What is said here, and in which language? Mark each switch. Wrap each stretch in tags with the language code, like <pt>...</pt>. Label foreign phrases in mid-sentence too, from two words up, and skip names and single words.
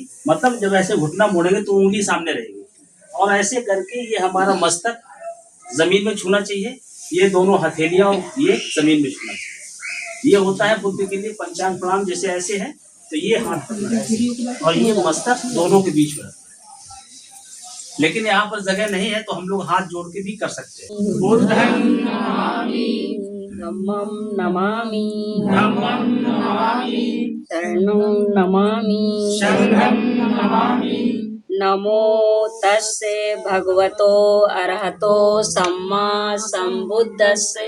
<hi>मतलब जब ऐसे घुटना मोड़ेंगे तो उंगली सामने रहेगी और ऐसे करके ये हमारा मस्तक जमीन में छूना चाहिए। ये दोनों हथेलियां ये जमीन में छूना चाहिए। ये होता है बुद्ध के लिए पंचांग प्रणाम। जैसे ऐसे है तो ये हाथ और ये मस्तक दोनों के बीच में। लेकिन यहाँ पर जगह नहीं है तो हम लोग हाथ जोड़ के भी कर सकते हैं।</hi> <pi>बुद्धं नमामि, धम्मं नमामि, धम्मं नमामि, शरणं नमामि, संघं नमामि। नमो तस्से भगवतो अरहतो सम्मा संबुद्धस्से।</pi>